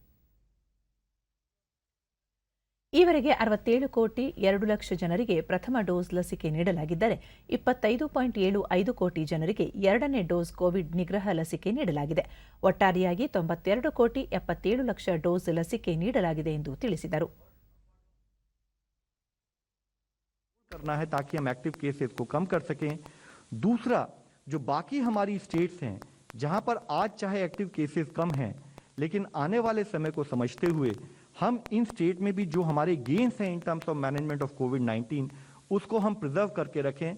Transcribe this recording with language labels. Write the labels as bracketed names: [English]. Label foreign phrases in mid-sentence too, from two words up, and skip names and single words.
[Kannada] ಈವರೆಗೆ 67,2,00,000 ಜನರಿಗೆ ಪ್ರಥಮ ಡೋಸ್ ಲಸಿಕೆ ನೀಡಲಾಗಿದ್ದರೆ 25.75 ಕೋಟಿ ಜನರಿಗೆ ಎರಡನೇ ಡೋಸ್ ಕೋವಿಡ್ ನಿಗ್ರಹ ಲಸಿಕೆ ನೀಡಲಾಗಿದೆ. ಒಟ್ಟಾರೆಯಾಗಿ 92,77,00,000 ಡೋಸ್ ಲಸಿಕೆ ನೀಡಲಾಗಿದೆ ಎಂದು ತಿಳಿಸಿದರು. [Hindi] करना है ताकि हम [English] active cases [Hindi] को कम कर सकें. दूसरा, जो बाकी हमारी स्टेट्स हैं जहां पर आज चाहे [English] active cases [Hindi] कम हैं, लेकिन आने वाले समय को समझते हुए हम इन स्टेट में भी जो हमारे गेन्स हैं [English] in terms of management of COVID-19 [Hindi] उसको हम प्रिजर्व करके रखें.